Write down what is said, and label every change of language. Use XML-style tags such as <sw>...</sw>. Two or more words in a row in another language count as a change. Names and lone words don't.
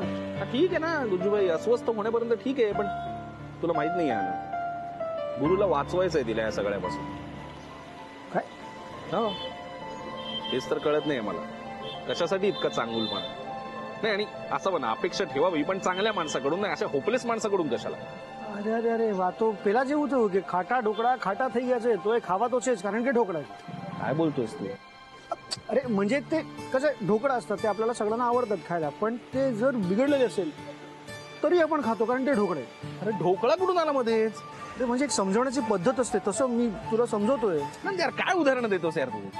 <mr>ठीक आहे ना गुज्जूभाई, अस्वस्थ होण्यापर्यंत ठीक आहे, पण तुला माहित नाही आहे ना, गुरुला वाचवायचंय तिला या सगळ्यापासून. काय? हो, हेच तर कळत नाही मला. कशासाठी इतका चांगुलपणा? नाही, आणि असं म्हणा अपेक्षा ठेवावी पण चांगल्या माणसाकडून, नाही अशा होपलेस माणसाकडून कशाला?</mr> <gu>અરે અરે અરે વા, તો પેલા જેવું થયું કે ખાટા ઢોકળા ખાટા થઈ ગયા છે તો એ ખાવા તો છે જ, કારણ કે ઢોકળા છે.</gu> <mr>काय बोलतोस तू? अरे म्हणजे ते कसं ढोकळा असतात ते आपल्याला सगळ्यांना आवडतात खायला, पण ते जर बिघडलेले असेल तरी आपण खातो कारण ते ढोकळे. अरे ढोकळा कुठून आला मध्येच? ते म्हणजे एक समजवण्याची पद्धत असते, तसं मी तुला समजवतोय. नाही यार, काय उदाहरण देतोस यार तू?</mr>